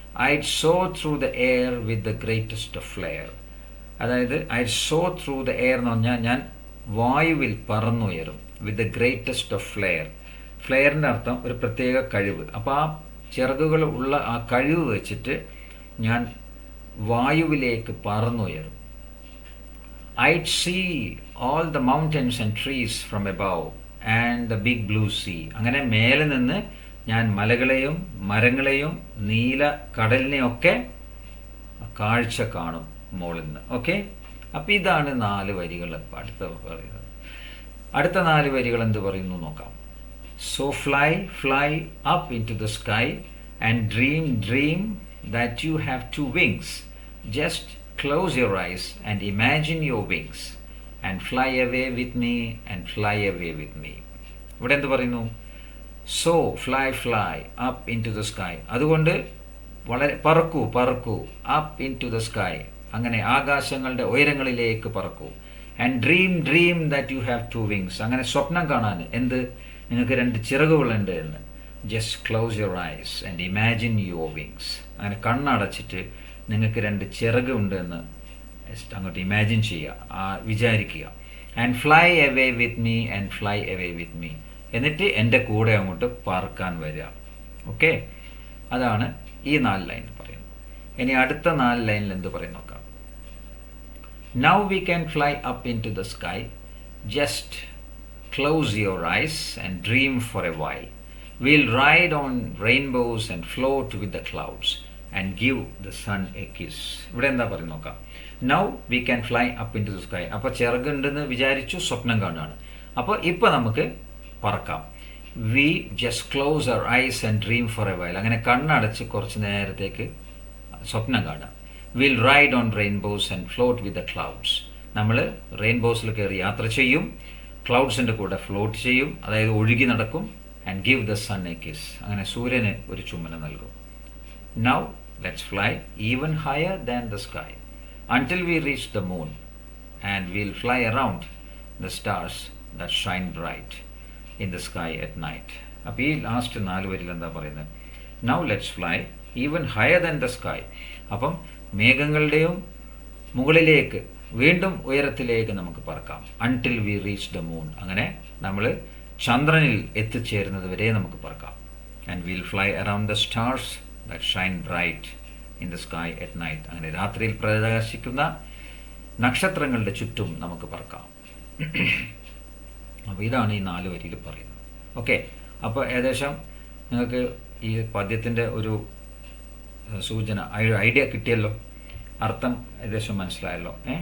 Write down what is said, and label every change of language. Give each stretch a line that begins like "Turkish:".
English: I'd soar through the air with the greatest of flair.
Malayalam: അതായത്
English: I'd soar through the air
Malayalam: എന്ന് പറഞ്ഞാൽ ഞാൻ വായുവിൽ പറന്നുയരും.
English: with the greatest of flair,
Malayalam: ഫ്ലെയറിൻ്റെ അർത്ഥം ഒരു പ്രത്യേക കഴിവ്. അപ്പോൾ ആ ചിറകുകൾ ഉള്ള ആ കഴിവ് വെച്ചിട്ട് ഞാൻ വായുവിലേക്ക് പറന്നുയരും.
English: I'd see all the mountains and trees from above and the big blue sea.
Malayalam: അങ്ങനെ മേലെ നിന്ന് ഞാൻ മലകളെയും മരങ്ങളെയും നീല കടലിനെയും ഒക്കെ കാഴ്ച കാണും മുകളിൽ നിന്ന്. ഓക്കെ, അപ്പോൾ ഇതാണ് 4 വരികൾ. അടുത്ത പറയുന്നത്, അടുത്ത 4 വരികൾ എന്ത് പറയുന്നു നോക്കാം.
English: So fly up into the sky and dream that you have 2 wings. Just close your eyes and imagine your wings and fly away with me and fly away with me.
Malayalam: ഇവിടെ എന്ത് പറയുന്നു?
English: So fly up into the sky.
Malayalam: അതുകൊണ്ട് വളരെ പറക്കൂ
English: up into the sky,
Malayalam: അങ്ങനെ ആകാശങ്ങളുടെ ഉയരങ്ങളിലേക്ക് പറക്കൂ.
English: And dream that you have 2 wings.
Malayalam: അങ്ങനെ സ്വപ്നം കാണാൻ, എന്ത്? നിങ്ങൾക്ക് 2 ചിറകുകളുണ്ട് എന്ന്.
English: Just close your eyes and imagine your wings.
Malayalam: അങ്ങനെ കണ്ണടച്ചിട്ട് നിങ്ങൾക്ക് 2 ചിറക് ഉണ്ട് എന്ന് അങ്ങോട്ട് ഇമാജിൻ ചെയ്യുക, വിചാരിക്കുക.
English: and fly away with me
Malayalam: and fly away with me, എന്നിട്ട് എൻ്റെ കൂടെ അങ്ങോട്ട് പറക്കാൻ വരിക. ഓക്കെ, അതാണ് ഈ 4 ലൈൻ പറയുന്നത്. ഇനി അടുത്ത 4 ലൈനിൽ എന്ത് പറയും നോക്കാം.
English: Now we can fly up into the sky. Just close your eyes and dream for a while. We'll ride on rainbows and float with the clouds and give the sun a kiss.
Malayalam: ഇവിടെ എന്താ പറയും നോക്കാം.
English: Now we can fly up into the sky.
Malayalam: അപ്പോൾ ചിറകുണ്ടെന്ന് വിചാരിച്ചു, സ്വപ്നം കാണുകയാണ്. അപ്പോൾ ഇപ്പോൾ നമുക്ക് പറക്കാം.
English: We just close our eyes and dream for a while.
Malayalam: അങ്ങനെ കണ്ണടച്ച് കുറച്ച് നേരത്തേക്ക് സ്വപ്നം കാണാം.
English: We'll ride on rainbows and float with the clouds.
Malayalam: നമ്മൾ റെയിൻബോസിൽ കയറി യാത്ര ചെയ്യും, ക്ലൗഡ്സിൻ്റെ കൂടെ ഫ്ലോട്ട് ചെയ്യും, അതായത് ഒഴുകി നടക്കും.
English: And give the sun a kiss.
Malayalam: അങ്ങനെ സൂര്യന് ഒരു ചുംബനം നൽകും.
English: Now let's fly even higher than the sky until we reach the moon, and we'll fly around the stars that shine bright in the sky at night.
Malayalam: അപ്പോൾ ഈ last 4 വരിയിൽ എന്താ പറയുന്നത്?
English: Now let's fly even higher than the sky.
Malayalam: അപ്പം മേഘങ്ങളുടെയും മുകളിലേക്ക്, വീണ്ടും ഉയരത്തിലേക്ക് നമുക്ക് പറക്കാം.
English: Until we reach the moon.
Malayalam: അങ്ങനെ നമ്മൾ ചന്ദ്രനിൽ എത്തിച്ചേരുന്നത് വരെ നമുക്ക് പറക്കാം.
English: And we'll fly around the stars that shine bright in the sky at night.
Malayalam: അങ്ങനെ രാത്രിയിൽ പ്രകാശിക്കുന്ന നക്ഷത്രങ്ങളുടെ ചുറ്റും നമുക്ക് പറക്കാം. അപ്പോൾ ഇതാണ് ഈ 4 വരിയിൽ പറയുന്നത്. ഓക്കെ, അപ്പോൾ ഏകദേശം നിങ്ങൾക്ക് ഈ പദ്യത്തിൻ്റെ ഒരു സൂചന, ഐഡിയ കിട്ടിയല്ലോ, അർത്ഥം ഏകദേശം മനസ്സിലായല്ലോ.